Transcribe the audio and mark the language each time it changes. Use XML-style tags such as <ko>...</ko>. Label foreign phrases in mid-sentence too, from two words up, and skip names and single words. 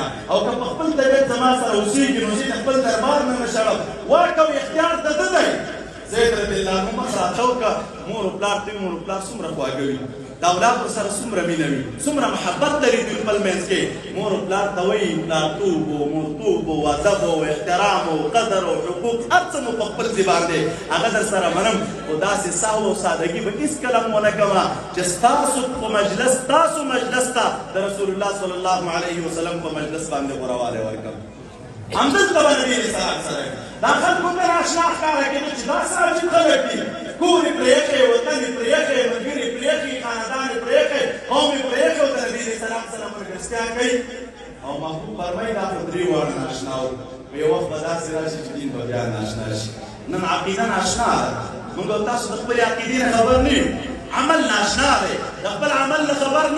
<ps>او که په خپل طبیعت زما سره اوسېږي نو زه د خپل دربار نه نه شړم واک او اختیار د ده دی زید</ps> <ar>رضی الله عنه</ar> <ps>مخ راته وکړه مور و پلار ته مور و پلار څومره خواږه وي د اولادو سره څومره مینه وي څومره محبت لري دوی خپل منځ کې مور و پلار ته وایي پلارتوب و مورتوب و ادب و احترام و قدر و حقوق هر څه مو په خپل ځای باندې هغه در سره منم خو داسې سهو او سادګي به هېڅکله م ونه کومه چې ستاسو په مجلس ستاسو مجلس ته د رسول الله</ps> <ar>صلی الله علیه وسلم</ar> <ps>په مجلس باندې غوروالی ورکړم همدلته به نبي</ps> <ar>علیه السلام</ar> <ps>سره دا خلکو ته ناشنا ښکاره کېده چې دا څه عجیب خلک دي کور یې پرېښی وطن یې پرېښی ملګري یې پرېښي خاندان یې پرېښی قوم یې پرېښی او د نبي</ps> <ar>علیه السلام</ar> <ps>سره ملګرتیا کوي او محبوب فرمایي دا خو درې واړه ناشنا وو په یو وخت به داسې راشي چې دین به بیا ناشنا شي نن عقیده ناشنا ده موږ او تاسو د خپلې عقیدې نه خبر نه یو عمل ناشنا دی د خپل عمل نه خبر نه</ps>